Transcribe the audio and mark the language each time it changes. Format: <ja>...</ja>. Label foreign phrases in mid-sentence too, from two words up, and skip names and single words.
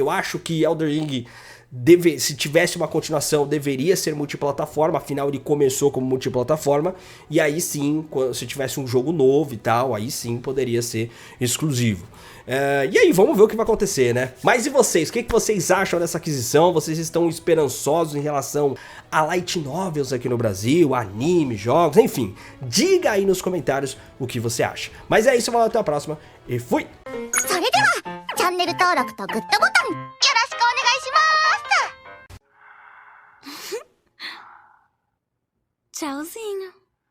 <pt>Eu acho que Elden Ring se tivesse uma continuação, deveria ser multiplataforma, afinal ele começou como multiplataforma, e aí sim, se tivesse um jogo novo e tal, aí sim poderia ser exclusivo. E aí, vamos ver o que vai acontecer, né? Mas e vocês? O que vocês acham dessa aquisição? Vocês estão esperançosos em relação a light novels aqui no Brasil, anime, jogos, enfim. Diga aí nos comentários o que você acha. Mas é isso, até a próxima e fui!</pt> <ja>チャンネル登録とグッドボタンよろしくお願いします。Tchauzinho.</ja>